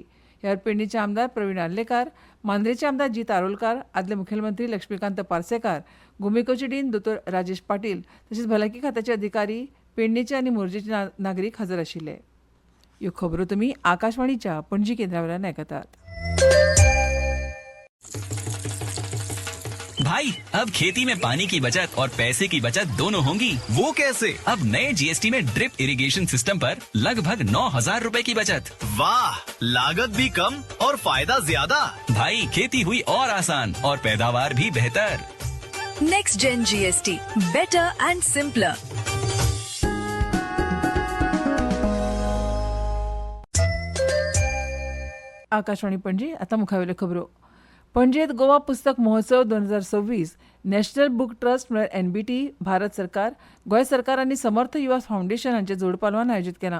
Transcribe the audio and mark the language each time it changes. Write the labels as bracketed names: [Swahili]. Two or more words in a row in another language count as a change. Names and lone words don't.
[Konkani] ह्या पेडणेचे आमदार प्रवीण आर्लेकार, मांद्रेचे आमदार जीत आरोलकार, आदले मुखेलमंत्री लक्ष्मीकांत पार्सेकार, गोमेकोचे डीन दोतोर राजेश पाटील तशेंच भलायकी खात्याचे अधिकारी, पेडणेचे आनी मोरजेचे नागरीक हजर आशिल्ले. ह्यो खबरो तुमी आकाशवाणीच्या पणजी केंद्रावयल्यान आयकतात. [Hindi] भाई अब खेती में पानी की बचत और पैसे की बचत दोनों होंगी। वो कैसे? अब नए जीएसटी में [English] drip irrigation system [Hindi] पर लगभग 9,000 रुपए की बचत। वाह, लागत भी कम और फायदा ज्यादा। भाई खेती हुई और आसान और पैदावार भी बेहतर। [English] Next Gen GST, better and simpler. [Konkani] आकाशवाणी पणजी. आतां मुखावेल्यो खबरो. पणजेंत गोवा पुस्तक महोत्सव 2026 नॅशनल बुक ट्रस्ट म्हळ्यार NBT, भारत सरकार, गोंय सरकार आनी समर्थ युवा फावंडेशन हांचे जोड पालवान आयोजीत केला.